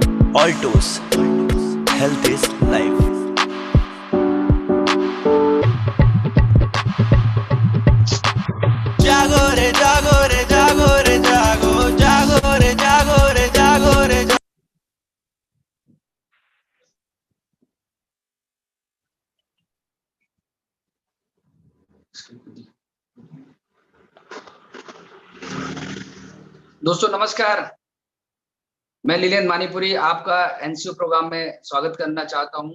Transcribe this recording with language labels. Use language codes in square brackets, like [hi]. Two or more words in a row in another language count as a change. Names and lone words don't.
[en] Altos. Health is life. [hi] जागो रे जागो रे जागो रे जागो जागो रे जागो रे जागो रे जागो। दोस्तों नमस्कार, मैं लीलेन मानीपुरी आपका एनसीओ प्रोग्राम में स्वागत करना चाहता हूं।